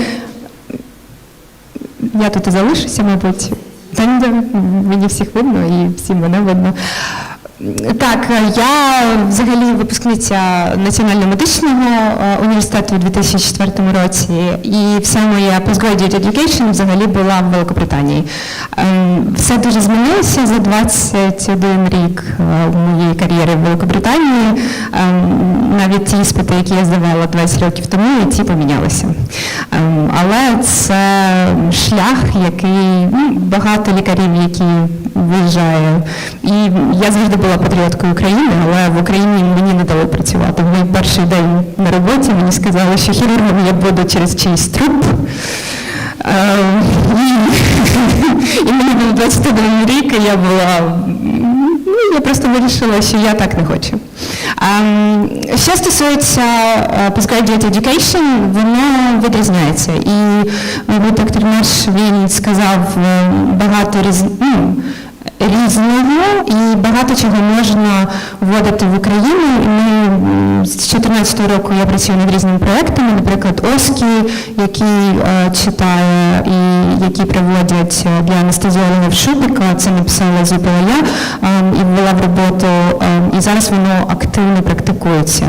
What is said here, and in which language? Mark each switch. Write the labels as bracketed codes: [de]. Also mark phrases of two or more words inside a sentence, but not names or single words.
[uk] Я тут і залишуся, мабуть. Мені всіх видно і всім мене видно. Так, я взагалі випускниця Національного медичного університету у 2004 році, і вся моя [en] postgraduate education [uk] взагалі була в Великобританії. Все дуже змінилося за 21 рік моєї кар'єри в Великобританії. Навіть іспити, які я здавала 20 років тому, і ті помінялися. Але це шлях, який багато лікарів, які виїжджає. І я завжди була патріоткою України, але в Україні мені не дали працювати. В мій перший день на роботі мені сказали, що хірургом я буду через чийсь труп. І мені був 21 рік, і я просто вирішила, що я так не хочу. Що стосується [en] postgraduate education, [uk] воно відрізняється. І доктор Марш, він сказав багато різного і багато чого можна вводити в Україну. І ми з 2014 року я працюю над різними проєктами, наприклад, ОСКІ, який читає і які проводять для анестезіологів Шубика, це написала зробила я і ввела в роботу, і зараз воно активно практикується.